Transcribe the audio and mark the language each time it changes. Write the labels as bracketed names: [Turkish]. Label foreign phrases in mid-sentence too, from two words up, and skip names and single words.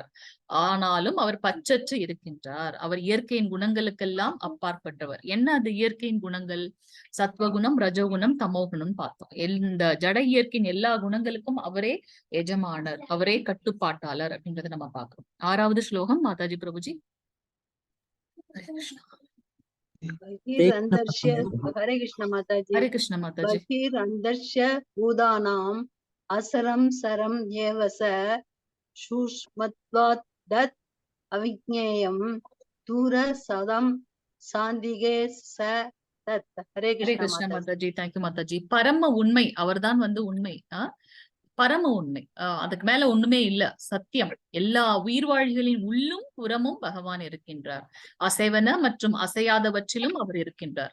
[Tamil] ஆனாலும் அவர் பற்றற்று இருக்கின்றார். அவர் இயற்கையின் குணங்களுக்கெல்லாம் அப்பாற்பட்டவர். என்ன அது இயற்கையின் குணங்கள்? சத்வகுணம், ரஜோகுணம், தமோகுணம் பார்த்தோம். இந்த ஜட இயற்கையின் எல்லா குணங்களுக்கும் அவரே எஜமானர், அவரே கட்டுப்பாட்டாளர் அப்படின்றத நம்ம பார்க்கிறோம். 6வது ஸ்லோகம் மாதாஜி பிரபுஜி. [Sanskrit] बहिरन्तर्ष्य हरे कृष्ण माताजी [Tamil] ஹரே கிருஷ்ண மாதாஜி. [Sanskrit] बहिरन्तर्ष्य भूतानाम् असरं सरं एव स सूक्ष्मत्वात् तत् अविज्ञेयं दूर सदं चान्तिके च तत्. ஹரே [Tamil] ஹரே கிருஷ்ண கிருஷ்ண மாதாஜி. மாதாஜி. தேங்க்யூ மாதாஜி. பரம உண்மை அவர்தான் வந்து உண்மை. பரம உண்மை. அதுக்கு மேல ஒண்ணுமே இல்ல. சத்தியம். எல்லா உயிர்வாழிகளின் உள்ளும் புறமும் பகவான் இருக்கின்றார். அசைவன மற்றும் அசையாதவற்றிலும் அவர் இருக்கின்றார்.